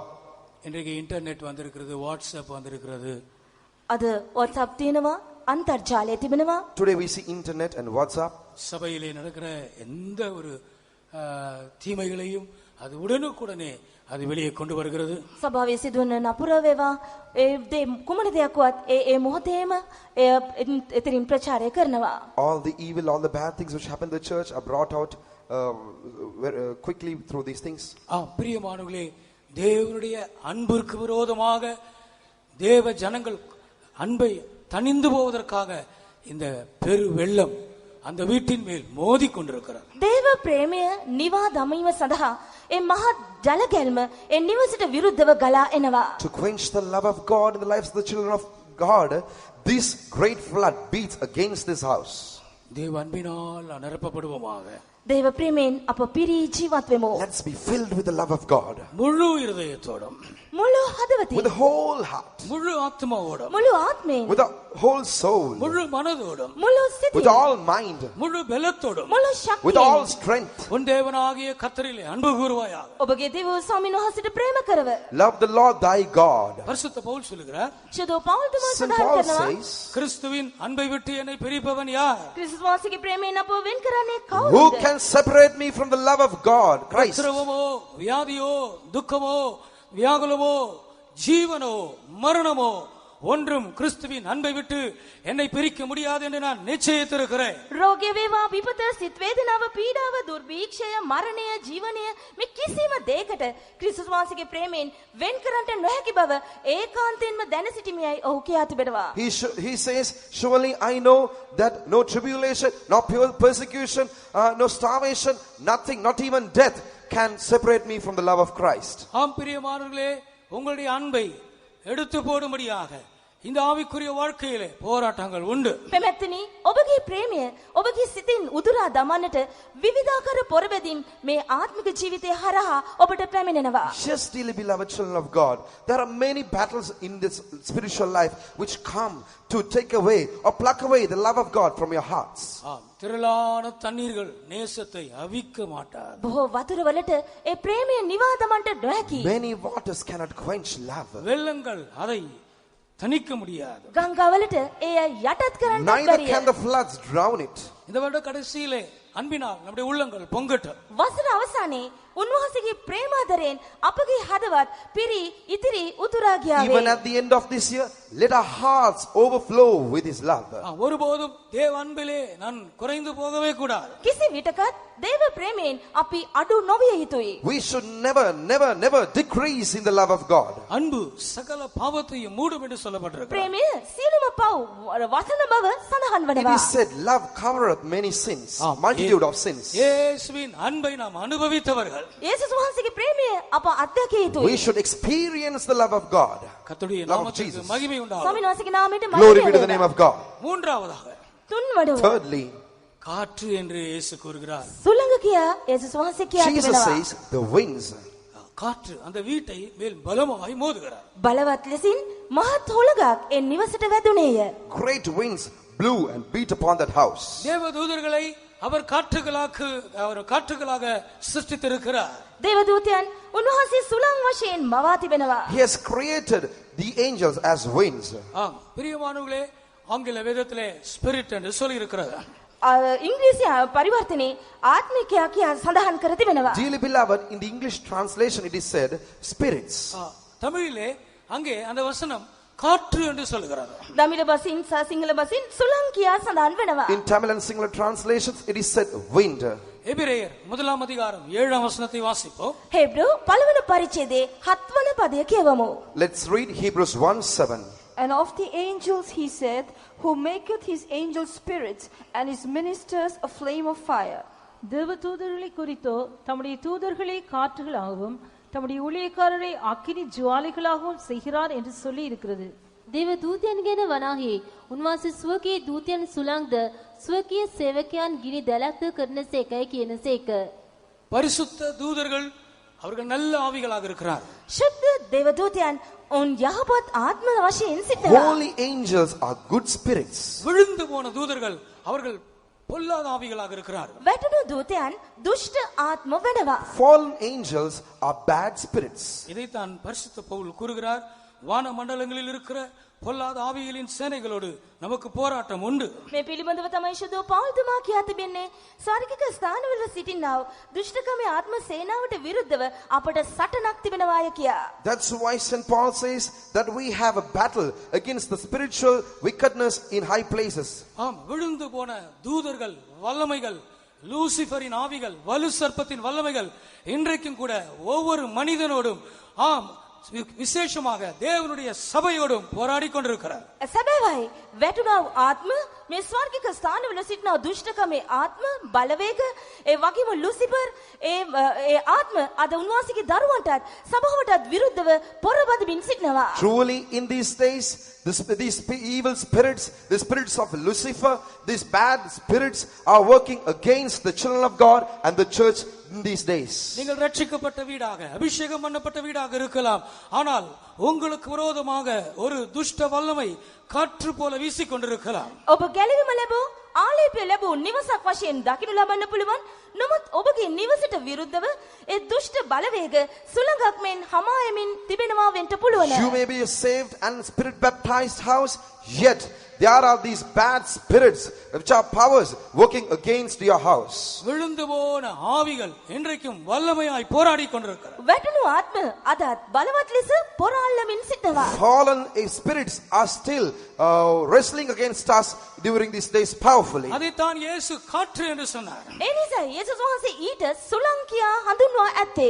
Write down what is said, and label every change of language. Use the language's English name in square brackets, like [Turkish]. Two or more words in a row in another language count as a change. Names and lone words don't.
[Tamil] இன்றைக்கு இன்டர்நெட் வந்திருக்கிறது, வாட்ஸ்அப் வந்திருக்கிறது. [Sinhala] අද WhatsApp තියෙනවා, අන්තර්ජාලය තිබෙනවා. [English] Today we see internet and WhatsApp. [Tamil] சபையிலே நடக்கிற எந்த ஒரு தீமைகளையும் அது உடனுக்குடனே அது வெளியே கொண்டு வருகிறது. [Sinhala] සභාවේ සිදුවන නපුර වේවා, ඒ කුමන දෙයක් වත් ඒ මොහොතේම එතරින් ප්‍රචාරය කරනවා. [English] All the evil, all the bad things which happen in the church are brought out quickly through these things. [Tamil] பிரியமானவர்களே, தேவனுடைய அன்பிற்கு விரோதமாக தேவ ஜனங்கள் அன்பை தணிந்து போவதற்காக இந்த பெரு வெள்ளம் அந்த வீட்டின் மேல் மோதி கொண்டிருக்கிறார். [Sinhala] දේව ප්‍රේමය නිවා දමීම සඳහා ඒ මහත් ජල ගැල්ම ඒ නිවසට විරුද්ධව ගලා එනවා. [English] To quench the love of God in the lives of the children of God, this great flood beats against this house. [Tamil] தேவ அன்பினால் நிரப்பப்படுவோமாக. [Sinhala] දේව ප්‍රේමයෙන් අප පිරී ජීවත් වෙමු. [English] Let's be filled with the love of God. [Tamil] முழு இருதயத்தோடும், [Sinhala] මුළු හදවතින්, [English] With the whole heart, [Tamil] முழு ஆத்மாவோடும், [Sinhala] මුළු ආත්මයෙන්, [English] with the whole soul, [Tamil] முழு மனதோடும், [Sinhala] මුළු [English] with [Sinhala] සිතින්, [English] all mind, [Tamil] முழு பலத்தோடும், [Sinhala] මුළු [English] with all [Sinhala] ශක්තියෙන් [English] strength. [Tamil] உன் தேவனாகிய கர்த்தரிலே அன்பு கூறுவாயாக. [Sinhala] ඔබගේ දේව ස්වාමීන් වහන්සේට ප්‍රේම කරව. [English] Love the Lord thy God. [Tamil] பரிசுத்த பவுல் சொல்லுகிறார், [Sinhala] ශුද්ධ පෞල් තුමා [English] St. [Sinhala] සඳහන් [English] Paul [Sinhala] කරනවා, [English] says, [Tamil] கிறிஸ்துவின் அன்பை விட்டு என்னை பிரிப்பவன் யார்? [Sinhala] ක්‍රිස්තුස් වහන්සේගේ ප්‍රේමයෙන් අපව වෙන් කරන්නේ [English] who [Sinhala] කවුද? [English] can separate me from the love of God, Christ? [Tamil] உபத்திரவமோ, வியாதியோ, துக்கமோ, வியாகுலமோ, ஜீவனோ, மரணமோ ஒன்றும் கிறிஸ்துவின் அன்பை விட்டு என்னை பிரிக்க முடியாது என்று நான் நிச்சயித்திருக்கிறேன். [Sinhala] රෝගය වේවා, විපත, සිත් වේදනාව, පීඩාව, දුර්භීක්ෂය, මරණය, ජීවනය මේ කිසිම දෙයකට ක්‍රිස්තුස් වහන්සේගේ ප්‍රේමයෙන් වෙන් කරන්නට නොහැකි බව ඒකාන්තයෙන්ම දැන සිටීමයි ඔහු කියා තිබෙනවා. [English] He says, surely I know that no tribulation, no persecution, no starvation, nothing, not even death can separate me from the love of Christ. [Tamil] ஆம் பிரியமானவர்களே, உங்களுடைய அன்பை எடுத்து போடும்படியாக இந்த ஆவிக்குரிய வாழ்க்கையிலே போராட்டங்கள் உண்டு. [Sinhala] පෙමැත්තනි, ඔබගේ ඔබගේ ප්‍රේමය ඔබගේ සිතින් උදුරා දමන්නට විවිධාකාර පොරබැදීම් මේ ආත්මික ජීවිතය හරහා ඔබට පැමිණෙනවා. [English] Yes, dearly beloved children of God, there are many battles in this spiritual life which come to take away or pluck away the love of God from your hearts. [Tamil] திரளான தண்ணீர்கள் நேசத்தை அவிக்க மாட்டார். [Sinhala] බොහෝ වතුර වලට ඒ ප්‍රේමය නිවා දමන්නට නොහැකි. [English] Many waters cannot quench love. [Tamil] வெள்ளங்கள் அதை தணிக்க முடியாது. [Sinhala] ගංගාවලට එය යටත් කරන්න [English] Neither [Sinhala] බැරිය. [English] can the floods drown it. [Tamil] இந்த வருட கடைசியிலே அன்பினால் நம்முடைய உள்ளங்கள் பொங்கட்டும். [Sinhala] වසර අවසානයේ උන්වහන්සේගේ ප්‍රේමාදරයෙන් අපගේ හදවත් පිරි ඉතිරි උතුරා [English] Even [Sinhala] ගියාවේ. [English] at the end of this year, let our hearts overflow with His love. [Tamil] ஒருபோதும் தேவ அன்பிலே நான் குறைந்து போகவே கூடாது. [Sinhala] කිසි විටකත් දේව ප්‍රේමයෙන් අපි අඩු නොවිය යුතුයි. [English] We should never decrease in the love of God. [Tamil] அன்பு சகல பாவத்தையும் மூடும் என்று சொல்லப்பட்டிருக்கிறது. [Sinhala] ප්‍රේමය සියලුම පව් වසන බව සඳහන් [English] It [Sinhala] වනවා. [English] is said, love covereth many sins, multitude of sins. [Tamil] இயேசுவின் அன்பை நாம் அனுபவித்தவர்கள். [Sinhala] යේසුස් වහන්සේගේ ප්‍රේමය අප අත්දැකිය [English] We [Sinhala] යුතුයි. [English] should experience the love of God. [Tamil] கர்த்தருடைய [English] Love of [Tamil] நாமத்துக்கு [English] Jesus. [Tamil] மகிமை உண்டாகும். [Sinhala] ස්වාමීන් වහන්සේගේ නාමයට [English] Glory [Sinhala] මහිම [English] be to the name [Sinhala] වේවා. [English] of God. [Tamil] மூன்றாவதாக [Sinhala] තුන්වඩුව [English] Thirdly, [Tamil] காற்று என்று இயேசு கூறுகிறார். [Sinhala] සුළඟ කියා යේසුස් වහන්සේ කියා [English] Jesus [Sinhala] තිබෙනවා. [English] says, the winds. [Tamil] காற்று அந்த வீட்டை மேல் பலமாய் மோதுகிறார். [Sinhala] බලවත් ලෙසින් මහත් හුළඟක් ඒ නිවසට වැදුනේය. [English] Great winds blew and beat upon that house. [Tamil] தேவ தூதர்களை அவர் காற்றுகளாக சிருஷ்டித்திருக்கிறார். [Sinhala] දේවදූතයන් උන්වහන්සේ සුළං වශයෙන් මවා තිබෙනවා. [English] He has created the angels as winds. [Tamil] ஆம் பிரியமானவர்களே, ஆங்கில வேதத்திலே ஸ்பிரிட் என்று சொல்லி இருக்கிறது. [Sinhala] ඉංග්‍රීසි පරිවර්තනයේ ආත්මිකයා කියා සඳහන් කර තිබෙනවා. [English] Dearly beloved, in the English translation it is said spirits. [Tamil] தமிழிலே அங்கே அந்த வசனம் காற்று என்று சொல்லுகிறார். [Sinhala] දමිළ බසින් සහ සිංහල බසින් සුළං කියා සඳහන් වෙනවා. [English] In Tamil and Sinhala translations it is said wind. [Tamil] எபிரேயர் 1 அதிகாரம் 7 வசனத்தை வாசிப்போம். [Sinhala] හේබ්‍රු පළවෙනි පරිච්ඡේදයේ 7 වන පදය කියවමු. [English] Let's read Hebrews 1:7. And of the angels he said, who maketh his angels spirits and his ministers a flame of fire. [Tamil] தேவ தூதர்களை குறித்தோ தம்முடைய தூதர்களை காற்றுகளாகவும் தம்முடைய ஊழியக்காரரை அக்கினி ஜுவாலைகளாகவும் செய்கிறார் என்று சொல்லி இருக்கிறது. [Sinhala] දේව දූතයන් ගැන වනාහි උන්වහන්සේ ස්වකීය දූතයන් සුළංද ස්වකීය සේවකයන් ගිනි දැලක්ද කරනසේකයි කියනසේක. [Tamil] பரிசுத்த தூதர்கள் அவர்கள் நல்ல ஆவிகளாக இருக்கிறார். [Sinhala] ශුද්ධ දේවදූතයන් ඔවුන් යහපත් ආත්ම වශයෙන් සිටිනවා. [English] Holy angels are good spirits. [Tamil] விழுந்து போன தூதர்கள் அவர்கள் பொல்லாத ஆவிகளாக இருக்கிறார். [Sinhala] වැටුණු දූතයන් දුෂ්ට ආත්ම වෙනවා. [English] Fallen angels are bad spirits. [Tamil] இதைத்தான் பரிசுத்த பவுல் கூறுகிறார். வான மண்டலங்களில் இருக்கிற பொல்லாத ஆவிகளின் சேனைகளோடு நமக்கு போராட்டம் உண்டு. [Sinhala] මේ පිළිබඳව තමයි ශුද්ධ පෞල්තුමා කියා තිබෙන්නේ. ස්වර්ගික ස්ථානවල සිටිනා දුෂ්ටකමේ ආත්ම සේනාවට විරුද්ධව අපට සටනක් තිබෙනවාය කියා. [English] That's why St. Paul says that we have a battle against the spiritual wickedness in high places. [Tamil] ஆம், விழுந்து போன தூதர்கள் வல்லமைகள், லூசிபரின் ஆவிகள், வலு சர்ப்பத்தின் வல்லமைகள் இன்றைக்கும் கூட ஒவ்வொரு மனிதனோடும் ஆம் விசேஷமாக தேவனுடைய சபையோடும் போராடி கொண்டிருக்கிறார். [Sinhala] සැබෑවයි වැටුණා ආත්ම මේ ස්වර්ගික ස්ථානවල සිටිනා දුෂ්ටකමේ ආත්ම බලවේග ඒ වගේම ලුසිෆර් ඒ ආත්ම අද උන්වහන්සේගේ දරුවන්ටත් සභාවටත් විරුද්ධව පොරබදිමින් සිටිනවා. [English] Truly in these days, these evil spirits, the spirits of Lucifer, these bad spirits are working against the children of God and the church in these days. [Tamil] நீங்கள் ரட்சிக்கப்பட்ட வீடாக, அபிஷேகம் பண்ணப்பட்ட வீடாக இருக்கலாம். ஆனால் உங்களுக்கு விரோதமாக ஒரு துஷ்ட வல்லமை காற்று போல வீசிக் கொண்டிருக்கலாம். [Sinhala] ඔබ ගැලවීම ලැබූ ආලේපය ලැබූ නිවසක් වශයෙන් දකින්න ලබන්න පුළුවන්. නමුත් ඔබගේ නිවසට විරුද්ධව ඒ දුෂ්ට බලවේග සුළඟක් මෙන් හමායමින් තිබෙනවා වෙන්න පුළුවන්. [English] You may be a saved and spirit baptized house, yet there are these bad spirits which are powers working against your house. [Tamil] விழுந்து போன ஆவிகள் இன்றைக்கும் வல்லமையாய் போராடி கொண்டிருக்கிறார். [Sinhala] වැටුණු ආත්ම අදත් බලවත් ලෙස පොරාල්ලමින් සිටනවා. [English] Fallen spirits are still wrestling against us during these days powerfully. [Tamil] அதைத்தான் இயேசு காற்று என்று சொன்னார். [Sinhala] ඒ නිසා යේසුස් වහන්සේ ඊට සුළං කියා හඳුන්වා ඇත්තේ.